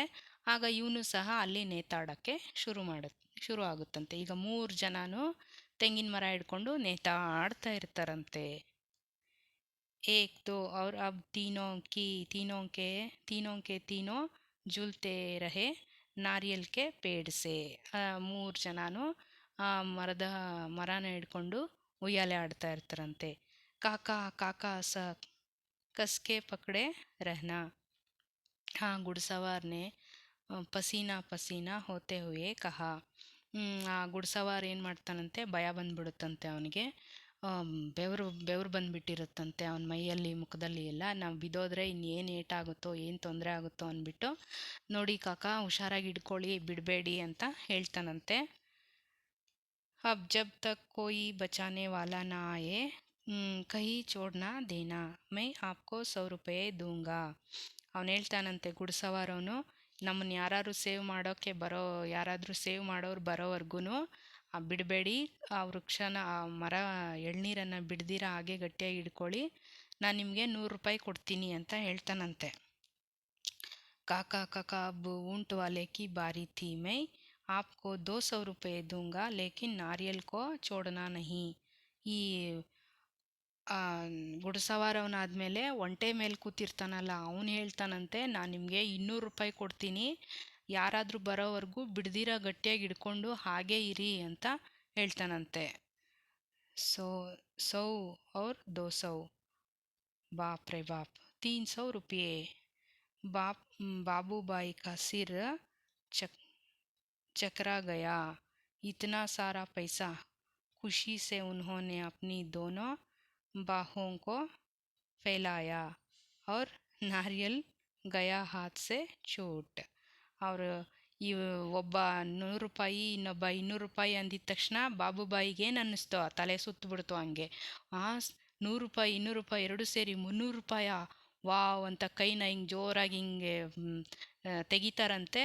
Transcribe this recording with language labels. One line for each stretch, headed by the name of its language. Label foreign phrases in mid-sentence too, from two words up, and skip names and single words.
Kannada: ಆಗ ಇವನು ಸಹ ಅಲ್ಲಿ ನೇತಾಡೋಕ್ಕೆ ಶುರು ಆಗುತ್ತಂತೆ. ಈಗ 3 ಜನನೂ ತೆಂಗಿನ ಮರ ಹಿಡ್ಕೊಂಡು ನೇತಾಡ್ತಾ ಇರ್ತಾರಂತೆ.
Hindi: एक दो और अब तीनों के तीनों झूलते रहे नारियल के पेड़ से.
Kannada: 3 ಜನನೂ ಮರನ ಹಿಡ್ಕೊಂಡು ಉಯ್ಯಾಲೆ ಆಡ್ತಾ ಇರ್ತಾರಂತೆ.
Hindi: काका काका कसके पकड़े रहना. घुड़सवार ने पसीना पसीना होते हुए कहा.
Kannada: ಆ ಗುಡ್ಸವಾರ್ ಏನು ಮಾಡ್ತಾನಂತೆ, ಭಯ ಬಂದ್ಬಿಡುತ್ತಂತೆ ಅವನಿಗೆ, ಬೆವರು ಬಂದುಬಿಟ್ಟಿರುತ್ತಂತೆ ಅವನ ಮೈಯಲ್ಲಿ ಮುಖದಲ್ಲಿ ಎಲ್ಲ. ನಾವು ಬಿದ್ದೋದ್ರೆ ಇನ್ನೇನು ಏಟಾಗುತ್ತೋ, ಏನು ತೊಂದರೆ ಆಗುತ್ತೋ ಅಂದ್ಬಿಟ್ಟು, ನೋಡಿ ಕಾಕಾ ಹುಷಾರಾಗಿ ಹಿಡ್ಕೊಳ್ಳಿ, ಬಿಡಬೇಡಿ ಅಂತ ಹೇಳ್ತಾನಂತೆ.
Hindi: अब जब तक कोई बचाने वाला ना आए कहीं छोड़ ना देना, मैं आपको 100 रुपये दूंगा.
Kannada: ಅವನು ಹೇಳ್ತಾನಂತೆ, ಗುಡ್ಸವಾರವನು, ನಮ್ಮನ್ನು ಯಾರಾದರೂ ಸೇವ್ ಮಾಡೋರು ಬರೋವರೆಗೂ ಬಿಡಬೇಡಿ, ಆ ವೃಕ್ಷನ, ಆ ಮರ ಎಳ್ನೀರನ್ನು ಬಿಡ್ದಿರ ಹಾಗೆ ಗಟ್ಟಿಯಾಗಿ ಹಿಡ್ಕೊಳ್ಳಿ, ನಾನು ನಿಮಗೆ 100 ರೂಪಾಯಿ ಕೊಡ್ತೀನಿ ಅಂತ ಹೇಳ್ತಾನಂತೆ.
Hindi: काका काका अब ऊंट वाले की बारी थी, मैं आपको 200 रुपये दूंगा लेकिन नारियल को छोड़ना नहीं.
Kannada: ಈ ಗುಡ್ಸವಾರವನಾದ್ಮೇಲೆ ಒಂಟೆ ಮೇಲೆ ಕೂತಿರ್ತಾನಲ್ಲ ಅವನು ಹೇಳ್ತಾನಂತೆ, ನಾನು ನಿಮಗೆ 200 ರೂಪಾಯಿ ಕೊಡ್ತೀನಿ, ಯಾರಾದರೂ ಬರೋವರೆಗೂ ಬಿಡ್ದಿರ ಗಟ್ಟಿಯಾಗಿ ಹಿಡ್ಕೊಂಡು ಹಾಗೇ ಇರಿ ಅಂತ ಹೇಳ್ತಾನಂತೆ.
Hindi: सौ और 200, बाप रे बाप, 300 रुपये. बाबूबाई का सिर चकरा गया. इतना सारा पैसा. खुशी से उन्होंने अपनी दोनों बाहों को फैलाया और नारियल गया हाथ से छूट.
Kannada: ಅವರು ಒಬ್ಬ 100 ರೂಪಾಯಿ ಇನ್ನೊಬ್ಬ 200 ರೂಪಾಯಿ ಅಂದಿದ ತಕ್ಷಣ ಬಾಬುಬಾಯಿಗೆ ಏನು ಅನ್ನಿಸ್ತು, ತಲೆ ಸುತ್ತಬಿಡ್ತು. ಹಂಗೆ 100 ರೂಪಾಯಿ 200 ರೂಪಾಯಿ ಎರಡು ಸೇರಿ 300 ರೂಪಾಯ, ವಾವ್ ಅಂತ ಕೈನ ಹಿಂಗೆ ಜೋರಾಗಿ ಹಿಂಗೆ ತೆಗಿತಾರಂತೆ.